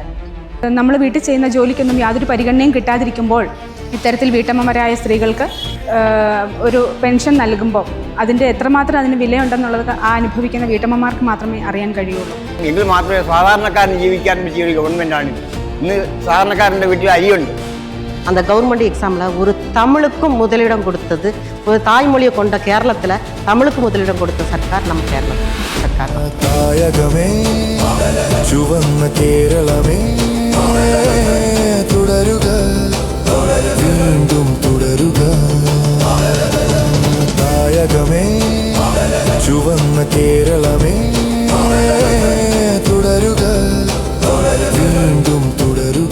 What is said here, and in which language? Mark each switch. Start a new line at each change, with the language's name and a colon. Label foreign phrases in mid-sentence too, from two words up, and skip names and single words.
Malayalam: നമ്മൾ വീട്ടിൽ ചെയ്യുന്ന ജോലിക്കൊന്നും യാതൊരു പരിഗണനയും കിട്ടാതിരിക്കുമ്പോൾ ഇത്തരത്തിൽ വീട്ടമ്മമാരായ സ്ത്രീകൾക്ക് ഒരു പെൻഷൻ നൽകുമ്പോൾ അതിൻ്റെ എത്രമാത്രം അതിന് വിലയുണ്ടെന്നുള്ളത് ആ അനുഭവിക്കുന്ന വീട്ടമ്മമാർക്ക് മാത്രമേ അറിയാൻ കഴിയുള്ളൂ. എങ്കിൽ മാത്രമേ സാധാരണക്കാരന് ജീവിക്കാൻ പറ്റിയ ഒരു ഗവൺമെൻറ്റാണിത്. ഇന്ന് സാധാരണക്കാരൻ്റെ വീട്ടിൽ അരിയുണ്ട്.
Tamil: அந்த
English: government exam
Tamil: ஒரு தமிழுக்கும் முதலிடம் கொடுத்தது, ஒரு தாய்மொழியை கொண்ட கேரளத்தில் தமிழுக்கு முதலிடம் கொடுத்த சர்க்கார் நம்ம கேரள சர்க்கார்.
Malayalam: തായകമേ ചുവന്ന കേരളമേ തുടരുക, വീണ്ടും തുടരുക. തായകമേ ചുവന്ന കേരളമേ തുടരുക, വീണ്ടും തുടരുക.